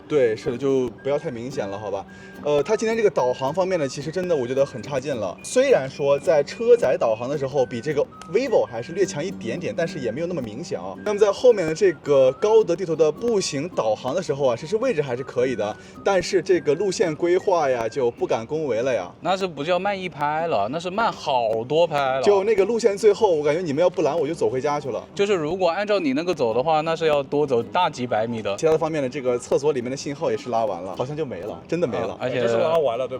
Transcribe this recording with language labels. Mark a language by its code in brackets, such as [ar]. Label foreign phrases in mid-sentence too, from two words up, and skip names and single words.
[zh] 對，是的，就不要太明顯了，好吧？它今天這個導航方面呢，其實真的我覺得很差勁了。雖然說在車載導航的時候比這個 vivo 還是略強一點點，但是也沒有那麼明顯啊。那麼在後面的這個高德地圖的步行導航的時候啊，其實位置還是可以的，但是這個路線規劃呀就不敢恭維了呀。那是不叫慢一拍了，那是慢好多拍了。就那個路線最後，我感覺你們要不攔我就走回家去了。就是如果按照你那個走的話，那是要多走大幾百米的。其他的方面的這個廁所裡面的信號也是拉完了，好像就沒了，真的沒了。而且是拉完了，對吧？